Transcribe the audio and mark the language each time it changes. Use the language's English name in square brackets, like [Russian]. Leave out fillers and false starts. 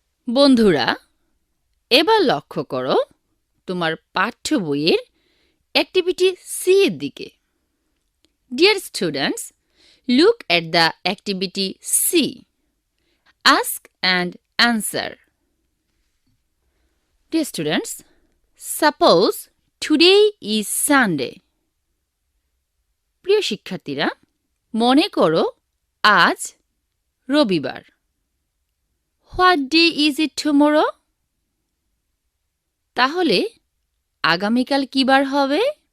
[Bangla] বন্ধুরা, এবার লক্ষ্য করো তোমার পাঠ্য বইয়ের অ্যাক্টিভিটি সি এর দিকে। [English] Dear students, look at the activity C. Ask and answer. Dear students, suppose today is Sunday. [Bangla] প্রিয় শিক্ষার্থীরা, মনে করো আজ রবিবার। [English] What day is it tomorrow? [Bangla] তাহলে আগামীকাল কি বার হবে?